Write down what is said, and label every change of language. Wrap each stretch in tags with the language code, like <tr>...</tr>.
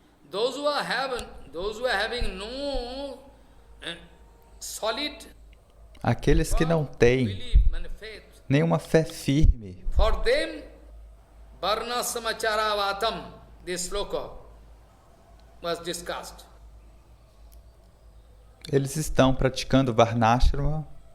<en>Those who are having no solid</en> <pt>aqueles que não têm nenhuma fé firme,</pt> <en>for them varnasama charavatam, this sloka was discussed.</en> <pt>Eles estão praticando Varnashrama.</pt>